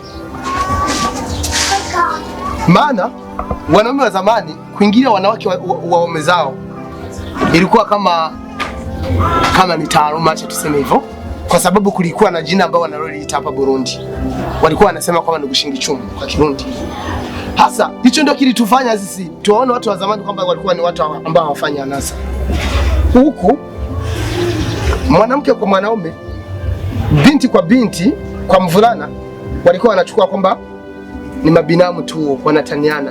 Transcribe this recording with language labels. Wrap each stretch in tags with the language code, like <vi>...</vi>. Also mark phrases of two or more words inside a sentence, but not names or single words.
<sw>Maana wanaume wa zamani kuingilia wanawake waume zao ilikuwa kama ni taaluma, acha tuseme hivyo, kwa sababu kulikuwa na jina ambao wanaloliita hapa Burundi. Walikuwa wanasema kwamba ni</sw> <rn>gushinga icumu</rn> <sw>kwa Kirundi. Hasa hicho ndio kilitufanya sisi tuwaone watu wa zamani kwamba walikuwa ni watu ambao hawafanya anasa. Huku mwanamke kwa mwanaume, binti kwa binti, kwa mvulana walikuwa wanachukua kwamba ni mabinamu tu wanataniana.</sw>